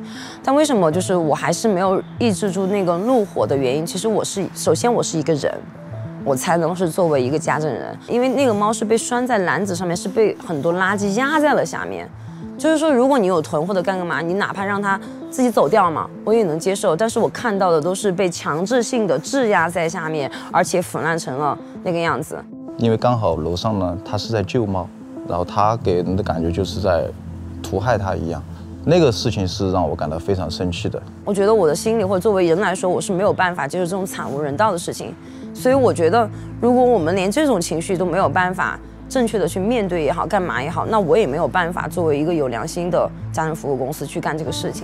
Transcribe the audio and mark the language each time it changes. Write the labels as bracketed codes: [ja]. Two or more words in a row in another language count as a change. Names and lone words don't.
[zh] 但為什麼就是我還是沒有抑制住那個怒火的原因？其實首先我是一個人，我才能是作為一個家政人，因為那個貓是被拴在籃子上面，是被很多垃圾壓在了下面。就是說，如果你有囤或者幹嘛，你哪怕讓它自己走掉嘛，我也能接受。但是我看到的都是被強制性的質壓在下面，而且腐爛成了那個樣子。因為剛好樓上呢，他是在救貓，然後他給人的感覺就是在屠害他一樣。那個事情是讓我感到非常生氣的。我覺得我的心裡或者作為人來說，我是沒有辦法接受這種慘無人道的事情。所以我覺得，如果我們連這種情緒都沒有辦法正確的去面對也好，幹嘛也好，那我也沒有辦法作為一個有良心的家政服務公司去幹這個事情。